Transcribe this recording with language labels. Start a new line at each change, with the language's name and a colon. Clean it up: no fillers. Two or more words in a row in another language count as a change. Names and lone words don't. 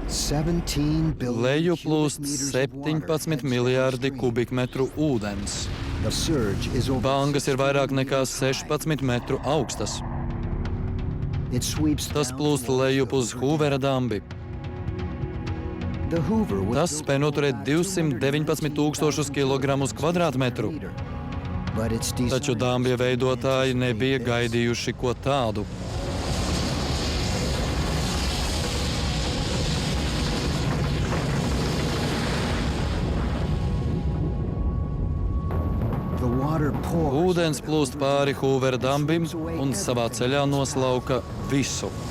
English: $17 billion
Latvian: Leju
English: cubic
Latvian: plūst
English: meters of water 17 heads
Latvian: miljārdi
English: downstream.
Latvian: kubikmetru ūdens.
English: The surge is over.
Latvian: Bangas ir vairāk nekā 16 metru augstas.
English: It sweeps
Latvian: Tas
English: down
Latvian: plūst
English: towards
Latvian: lejup
English: the
Latvian: uz Hoovera dambi.
English: The Hoover was
Latvian: Tas
English: built
Latvian: spēj
English: to
Latvian: noturēt
English: about
Latvian: 219,000 kg uz kvadrātmetru.
English: But its
Latvian: Taču
English: design
Latvian: dambja
English: was
Latvian: veidotāji nebija
English: anticipated.
Latvian: gaidījuši ko tādu.
English: The water pours
Latvian: Ūdens plūst pāri Hoovera dambim un savā ceļā noslauka visu.